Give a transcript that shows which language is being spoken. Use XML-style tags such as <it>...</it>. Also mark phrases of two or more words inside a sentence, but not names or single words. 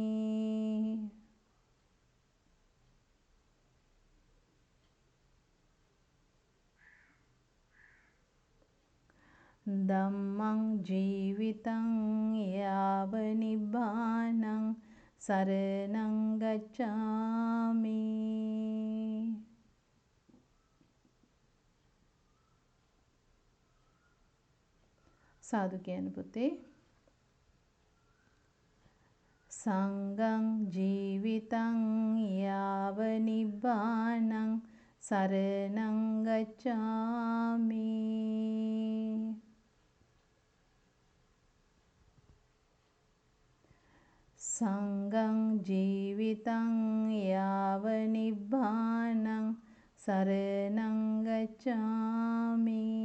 <pi>ධම්මං ජීවිතං යාව නිබ්බානං සරණං ගච්ඡාමි.</pi> <si>සාදු කියන පුතේ.</si> <pi>සංඝං ජීවිතං යාව නිබ්බානං සරණං ගච්ඡාමි. සංඝං ජීවිතං යාව නිබ්බානං සරණං ගච්ඡාමි.</pi>